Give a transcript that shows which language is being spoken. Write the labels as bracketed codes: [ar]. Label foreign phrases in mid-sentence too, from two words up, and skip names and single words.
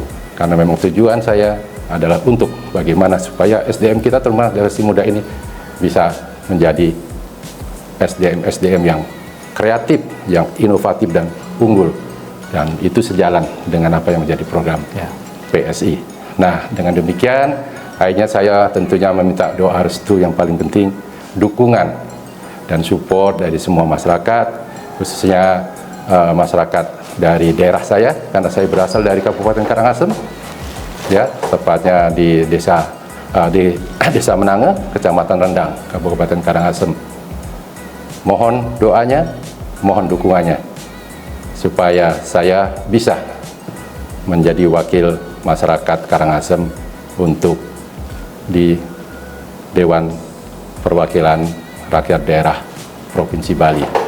[id] Karena memang tujuan saya adalah untuk bagaimana supaya SDM kita terutama generasi muda ini bisa menjadi SDM yang kreatif, yang inovatif dan unggul, dan itu sejalan dengan apa yang menjadi program PSI. Nah, dengan demikian akhirnya saya tentunya meminta doa restu yang paling penting, dukungan dan support dari semua masyarakat, khususnya masyarakat dari daerah saya, karena saya berasal dari Kabupaten Karangasem, ya, tepatnya di Desa Menange, Kecamatan Rendang, Kabupaten Karangasem. Mohon doanya, mohon dukungannya, supaya saya bisa menjadi wakil masyarakat Karangasem untuk di Dewan Perwakilan Rakyat Daerah Provinsi Bali.